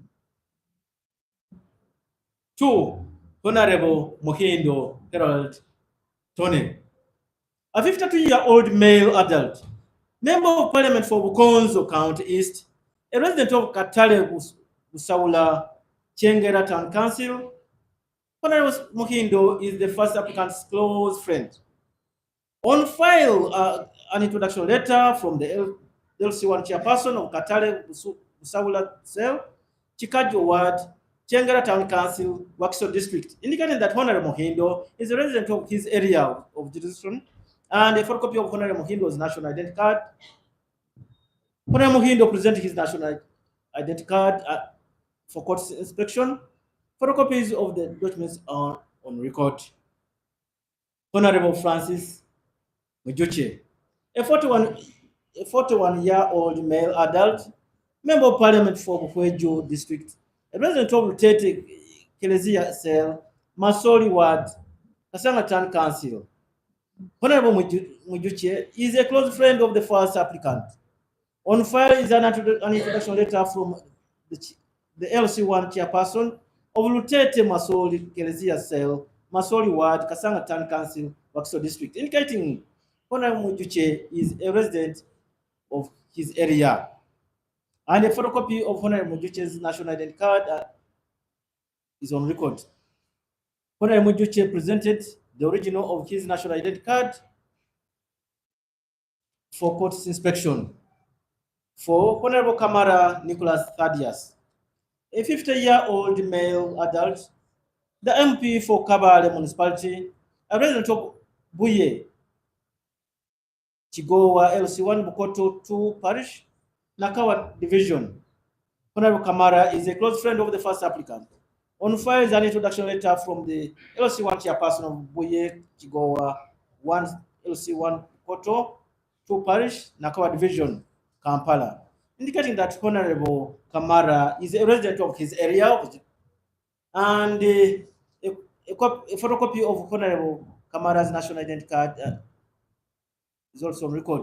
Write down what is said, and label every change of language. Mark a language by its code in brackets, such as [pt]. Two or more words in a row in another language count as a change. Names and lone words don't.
[en] 2. Honorable Muhindo Harold Tony, a 52-year-old male adult, member of Parliament for Bukonzo County East, a resident of Katale Busaula Chengera Town Council. Honorable Muhindo is the first applicant's close friend. On file, an introduction letter from the LC1 chairperson of Katale Busaula Cell, Chikajo Ward, Chengera Town Council, Wakiso District, indicating that Honorable Muhindo is a resident of his area of jurisdiction, and a photocopy of Honorable Muhindo's national identity card. Honorable Muhindo presented his national identity card for court inspection. Photocopies of the documents are on record. Honorable Francis Mujuche, a 41-year-old male adult, member of Parliament for Bukwejo District, a resident of Lutete Kelezia Cell, Masoli Ward, Kasanga Town Council. Honorable Mujuche is a close friend of the first applicant. On file is an introduction letter from the LC1 chairperson of Lutete Masoli Kelezia Cell, Masoli Ward, Kasanga Town Council, Wakiso District, indicating Honorable Mujuche is a resident of his area. And a photocopy of Honorable Mujuche's national identity card is on record. Honorable Mujuche presented the original of his national identity card for court inspection. For Honorable Kamara Nicholas Thaddeus, a 50-year-old male adult, the MP for Kabale Municipality, a resident of Buye, Chigowa LC1 Bukoto 2 Parish, Nakawa Division. Honorable Kamara is a close friend of the first applicant. On file is an introduction letter from the LC1 chairperson of Buye, Chigowa 1 LC1 Bukoto 2 Parish, Nakawa Division, Kampala, indicating that Honorable Kamara is a resident of his area, and a photocopy of Honorable Kamara's national identity card is also on record.